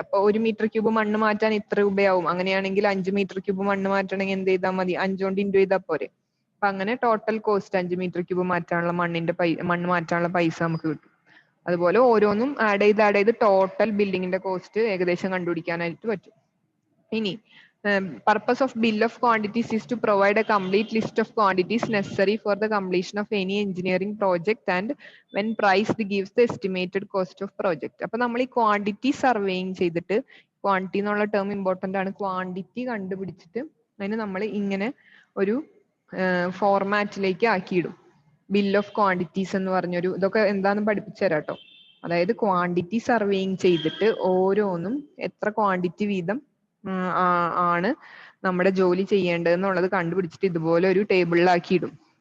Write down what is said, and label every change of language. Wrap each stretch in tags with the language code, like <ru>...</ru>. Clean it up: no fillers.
<ml>അപ്പൊ 1 metre cube മണ്ണ് മാറ്റാൻ ഇത്ര രൂപയാവും. അങ്ങനെയാണെങ്കിൽ 5 മീറ്റർ ക്യൂബ് മണ്ണ് മാറ്റണമെങ്കിൽ എന്ത് ചെയ്താൽ മതി? 5 കൊണ്ട് ഇൻറ്റു ചെയ്താൽ പോരെ. അപ്പൊ അങ്ങനെ ടോട്ടൽ കോസ്റ്റ് 5 മീറ്റർ ക്യൂബ് മാറ്റാനുള്ള മണ്ണ് മാറ്റാനുള്ള പൈസ നമുക്ക് കിട്ടും. അതുപോലെ ഓരോന്നും ആഡ് ചെയ്ത് ടോട്ടൽ ബിൽഡിങ്ങിന്റെ കോസ്റ്റ് ഏകദേശം കണ്ടുപിടിക്കാനായിട്ട് പറ്റും. ഇനി</ml> <en>purpose of bill of quantities is to provide a complete list of quantities necessary for the completion of any engineering project and when priced gives the estimated cost of project.</en> <ml>അപ്പൊ നമ്മൾ ഈ quantity surveying ചെയ്തിട്ട്, quantity എന്നുള്ള term important ആണ്, quantity കണ്ടുപിടിച്ചിട്ട് അതിന് നമ്മൾ ഇങ്ങനെ ഒരു ഫോർമാറ്റിലേക്ക് ആക്കിയിടും. ബിൽ ഓഫ് ക്വാണ്ടിറ്റീസ് എന്ന് പറഞ്ഞൊരു, ഇതൊക്കെ എന്താണെന്ന് പഠിപ്പിച്ചു തരാം കേട്ടോ. അതായത് ക്വാണ്ടിറ്റി സർവേയിങ് ചെയ്തിട്ട് ഓരോന്നും എത്ര ക്വാണ്ടിറ്റി വീതം ആണ് നമ്മുടെ ജോലി ചെയ്യേണ്ടത് എന്നുള്ളത് കണ്ടുപിടിച്ചിട്ട് ഇതുപോലെ ഒരു ടേബിളിലാക്കി ഇടും.</ml>